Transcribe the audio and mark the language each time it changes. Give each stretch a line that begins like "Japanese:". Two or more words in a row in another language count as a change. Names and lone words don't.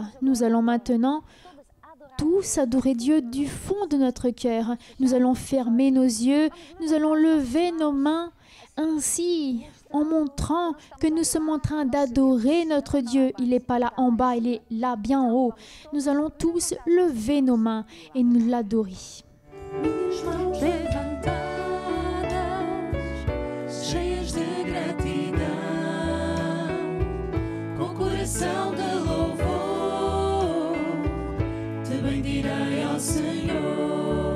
French: Nous allons maintenant tous adorer Dieu du fond de notre cœur. Nous allons fermer nos yeux, nous allons lever nos mains, ainsi en montrant que nous sommes en train d'adorer notre Dieu. Il n'est pas là en bas, il est là bien en haut. Nous allons tous lever nos mains et nous l'adorer.
Portuguese: Cheias de gratidão, com coração de louvor, te bendirei ao Senhor.